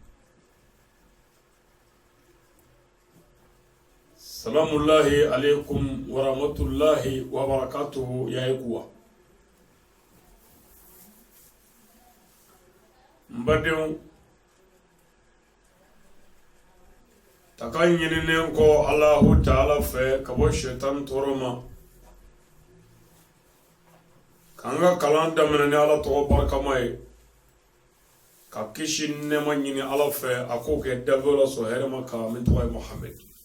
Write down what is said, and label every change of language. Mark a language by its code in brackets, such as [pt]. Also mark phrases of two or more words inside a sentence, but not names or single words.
[ar] سلام الله عليكم ورحمة الله وبركاته يا إخوة. [bm] مبدئ takan ɲininen kɔ [ar] الله تعالى [bm] fɛ ka bɔ shaitan tɔɔrɔ ma, k'an ka kalan daminɛ ni Ala tɔgɔ barikama ye, ka kisi nɛɛma ɲini Ala fɛ a k'o kɛ danfɛnw la sɔn hɛrɛ ma kan min tɔgɔ ye Muhammed.